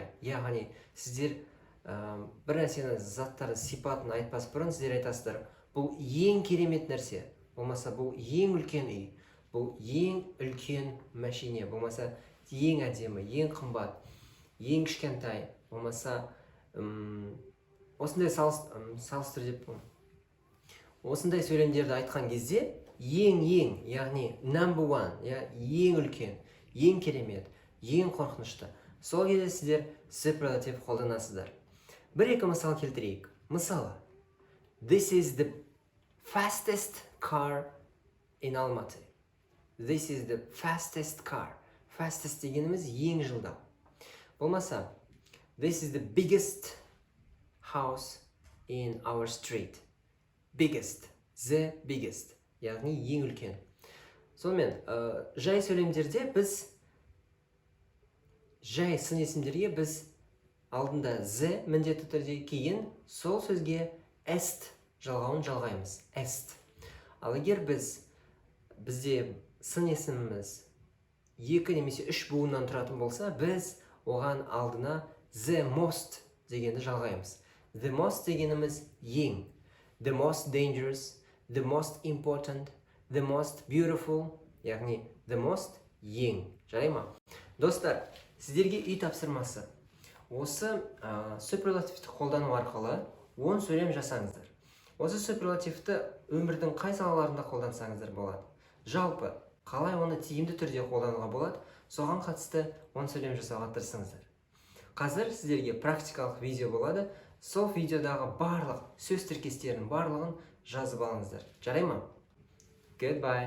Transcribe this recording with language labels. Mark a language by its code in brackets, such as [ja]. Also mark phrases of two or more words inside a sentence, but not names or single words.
[kk] Яғни сіздер бір нәрсені, заттарды, сипатын айтпас бұрын сіздер айтасыздар, бұл ең керемет нәрсе, болмаса бұл ең үлкен үй, бұл ең үлкен машине, болмаса ең әдемі, ең қымбат, ең кішкентай, болмаса осындай салыстыр деп бұл. Осындай сөйлемдерді айтқан кезде ең, яғни [en] number one, [kk] ең үлкен, ең керемет, ең қорқынышты. Сол кезде сіздер superlative қолданасыздар. Бір-екі мысал келтірейік. Мысалы, [en] this is the fastest car in Almaty. This is the fastest car. Fastest [kk] дегеніміз ең жылдам. Болмаса, [en] this is the biggest house in our street. The biggest. [kk] Яғни ең үлкен. Сонымен, жай сөйлемдерде біз, жай сын есімдерге біз алдында з міндетті түрде, кейін сол сөзге est жалғауын жалғаймыз. Est. Ал егер бізде сын есіміміз 2 немесе 3 буыннан тұратын болса, біз оған алдына [en] the most [kk] дегенді жалғаймыз. [en] The most [kk] дегеніміз ең. The most dangerous, the most important, the most beautiful, яғни the most ең. Жарай ма? Достар, сіздерге үй тапсырмасы. Осы суперлативті қолдану арқылы 10 сөйлем жасаңыздар. Осы суперлативті өмірдің қай салаларында қолдансаңыздар болады. Жалпы, қалай оны тиімді түрде қолдануға болады, соған қатысты 10 сөйлем жасауға тырысыңыздар. Қазір сіздерге практикалық видео болады. Сол видеодағы барлық сөз тіркестерінің барлығын жазып алыңыздар. Жарай ма? [en] Goodbye.